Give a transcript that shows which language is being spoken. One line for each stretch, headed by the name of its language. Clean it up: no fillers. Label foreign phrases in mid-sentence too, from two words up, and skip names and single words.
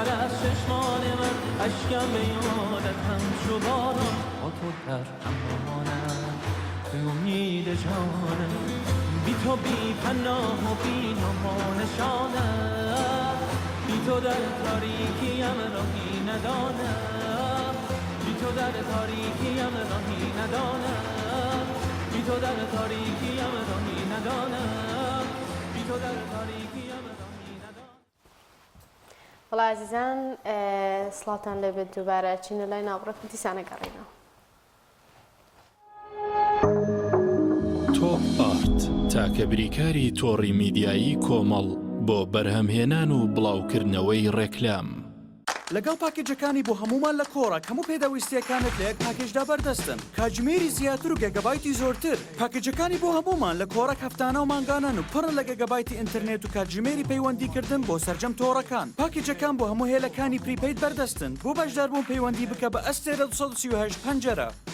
Persian: از چشمان من اشکم به یادت همچو باران با تو در امانم ای امید جانم بی تو بی پناه و بی نام و نشانم بی تو در تاریکیم راهی ندانم بی تو در تاریکیم راهی ندانم بی تو در تاریکیم راهی ندانم بی تو در تاریکیم راهی ندانم.
Central Kurdish: والله عزیزان سڵاتان لەبێت دووبارە چینە لای ناوڕێکم دیسانە گەڕێنەوە. تۆپ ئارت تاکە بریکاری تۆڕی میدیایی کۆمەڵ بۆ بەرهەمهێنان و بڵاوکردنەوەی ڕێکلام. لەگەڵ پاکێجەکانی بۆ هەمومان لە کۆڕک هەموو پێداویستیەکانت لە یەک پاکێجدا بەردەستن کاتژمێری زیاتر و گێگەبایتی زۆرتر پاکێجەکانی بۆ هەمومان لە کۆڕک هەفتانە و مانگانان و پڕن لە گێگەبایتی ئینتەرنێت و کاتژمێری پەیوەندیکردن بۆ سەرجەم تۆڕەکان پاکێجەکان بۆ هەموو هێلەکانی پریپەید بەردەستن بۆ بەشداربوون پەیوەندی بکە بە ئەستێرە 238 پەنجەرە.